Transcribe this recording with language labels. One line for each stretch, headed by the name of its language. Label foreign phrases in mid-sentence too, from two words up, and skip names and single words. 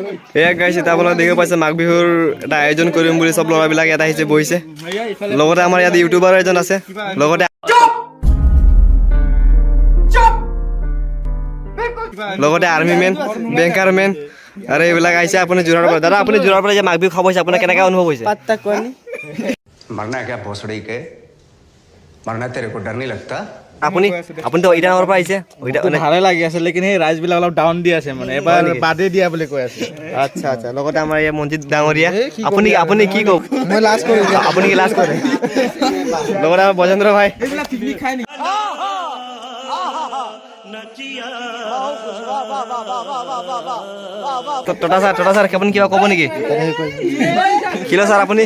Assamese: এয়া গাইছে এতিয়া আপোনালোকে দেখিব পাইছে মাঘ বিহুৰ এটা আয়োজন কৰিম বুলি চব ল'ৰাবিলাক ইয়াত আহিছে বহিছে লগতে আমাৰ ইয়াত ইউটিউবাৰ এজন আছে লগতে
English: army man banker man
Assamese: আৰু এইবিলাক আহিছে আপুনি জোৰাৰ পৰা দাদা আপুনি জোৰাৰ পৰা যে মাঘ বিহু খাব আহিছে আপোনাৰ কেনেকৈ অনুভৱ হৈছে
Hindi: मरना है क्या भोसड़ी के मरना तेरे को डर नहीं लगता
Assamese: আপুনি আপুনিতো ইটানৰ পৰা আহিছে ভালে লাগি আছে লেকিন সেই ৰাইজবিলাক অলপ ডাউন দি আছে মানে এবাৰ বাদে দিয়া বুলি কৈ আছে আচ্ছা আচ্ছা লগতে আমাৰ এই মঞ্জিত ডাঙৰীয়া আপুনি কি কওক মই লাষ্ট কৰি আপুনি কি লাষ্ট কৰে লগতে আমাৰ বজেন্দ্ৰ ভাই টটা ছাৰ আপুনি কিবা ক'ব নেকি কিলো ছাৰ আপুনি